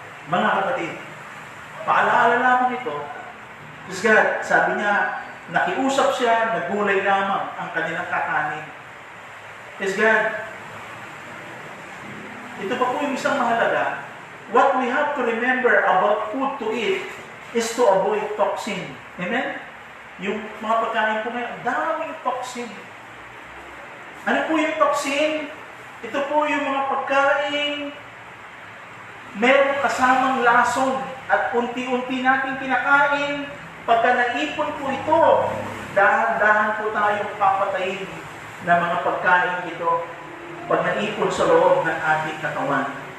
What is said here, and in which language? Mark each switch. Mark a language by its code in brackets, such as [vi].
[tl] Mga kapatid, paalaala lamang ito, because God, sabi niya, nakiusap siya, nagulay lamang ang kanilang kakanin. Yes, God. Ito pa po yung isang mahalaga. [en] What we have to remember about food to eat is to avoid toxin. Amen? [tl] Yung mga pagkain po ngayon, daming toxin. Ano po yung toxin? Ito po yung mga pagkain meron kasamang lason at unti-unti natin kinakain. Pagka naipon po ito, dahan-dahan po tayong papatayin na mga pagkain ito pag naipon sa loob ng ating katawan.